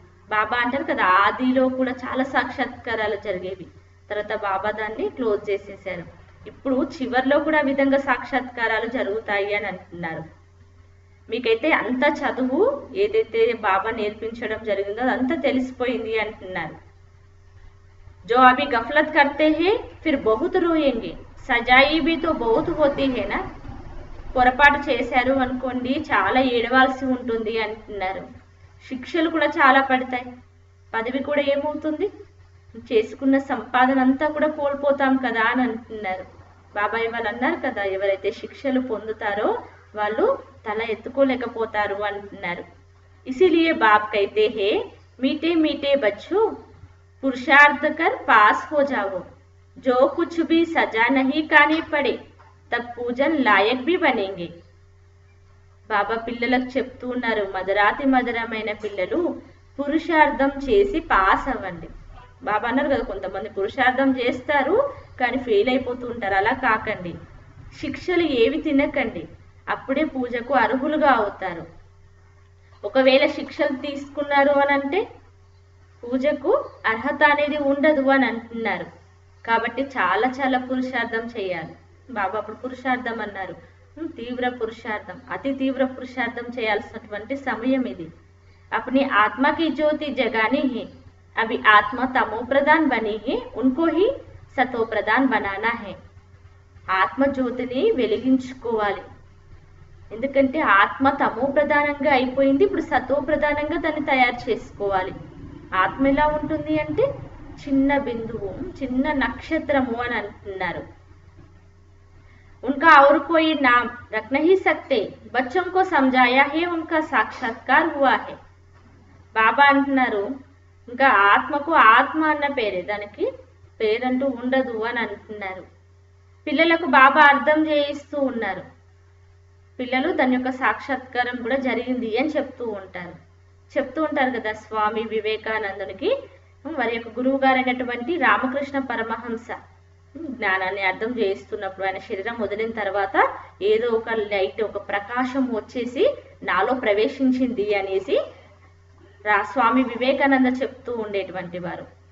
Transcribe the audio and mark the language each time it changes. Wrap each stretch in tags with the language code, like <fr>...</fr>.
<te>బాబా అంటారు కదా, ఆదిలో కూడా చాలా సాక్షాత్కారాలు జరిగేవి, తర్వాత బాబా దాన్ని క్లోజ్ చేసేసారు. ఇప్పుడు చివర్లో కూడా ఆ విధంగా సాక్షాత్కారాలు జరుగుతాయి అని అంటున్నారు. మీకైతే అంత చదువు ఏదైతే బాబా నేర్పించడం జరిగిందో అదంతా తెలిసిపోయింది అంటున్నారు.</te> <hi>जो अभी गफलत करते हैं फिर बहुत रोएंगे, सजाई भी तो बहुत होती है ना.</hi> <te>పొరపాటు చేశారు అనుకోండి చాలా ఏడవాల్సి ఉంటుంది అంటున్నారు. శిక్షలు కూడా చాలా పడతాయి, పదవి కూడా ఏమవుతుంది, చేసుకున్న సంపాదన అంతా కూడా కోల్పోతాం కదా అని అంటున్నారు. బాబాయ్ వాళ్ళు అన్నారు కదా, ఎవరైతే శిక్షలు పొందుతారో వాళ్ళు తల ఎత్తుకోలేకపోతారు అంటున్నారు.</te> <hi>ఇసిలియే బాప్ కైతే హే మీటే మీటే బచ్చో पुरुषार्थ कर पास हो जाओ, जो कुछ भी सजा नहीं खानी पड़े तब पूजन लायक भी बनेंगे.</hi> <te>బాబా పిల్లలకు చెప్తూ ఉన్నారు, మధురాతి మధురమైన పిల్లలు పురుషార్థం చేసి పాస్ అవ్వండి. బాబా అన్నారు కదా, కొంతమంది పురుషార్థం చేస్తారు కానీ ఫెయిల్ అయిపోతూ ఉంటారు, అలా కాకండి. శిక్షలు ఏవి తినకండి, అప్పుడే పూజకు అర్హులుగా అవుతారు. ఒకవేళ శిక్షలు తీసుకున్నారు అని అంటే పూజకు అర్హత అనేది ఉండదు అని అంటున్నారు. కాబట్టి చాలా చాలా పురుషార్థం చేయాలి. బాబా అప్పుడు పురుషార్థం అన్నారు, తీవ్ర పురుషార్థం, అతి తీవ్ర పురుషార్థం చేయాల్సినటువంటి సమయం ఇది.</te> <hi>अपनी आत्मा की ज्योति जगानी है, अभी आत्मा तमो प्रधान बनी है, उनको ही सतो प्रधान बनाना है.</hi> <te>ఆత్మ జ్యోతిని వెలిగించుకోవాలి, ఎందుకంటే ఆత్మ తమో ప్రధానంగా అయిపోయింది, ఇప్పుడు సతో ప్రధానంగా దాన్ని తయారు చేసుకోవాలి. ఆత్మ ఎలా ఉంటుంది అంటే చిన్న బిందువు, చిన్న నక్షత్రము అని అంటున్నారు.</te> <hi>उनका और कोई नाम रख नहीं सकते, बच्चों को समझाया है, उनका साक्षात्कार हुआ है.</hi> <te>బాబా అంటున్నారు, ఇంకా ఆత్మకు ఆత్మ అన్న పేరే, దానికి పేరంటూ ఉండదు అని అంటున్నారు. పిల్లలకు బాబా అర్థం చేయిస్తూ ఉన్నారు, పిల్లలు దాని యొక్క సాక్షాత్కారం కూడా జరిగింది అని చెప్తూ ఉంటారు. చెప్తూ ఉంటారు కదా స్వామి వివేకానందునికి వారి యొక్క గురువు గారైనటువంటి రామకృష్ణ పరమహంస జ్ఞానాన్ని అర్థం చేయిస్తున్నప్పుడు ఆయన శరీరం వదిలిన తర్వాత ఏదో ఒక లైట్, ఒక ప్రకాశం వచ్చేసి నాలో ప్రవేశించింది అనేసి స్వామి వివేకానంద చెప్తూ ఉండేటువంటి వారు.</te>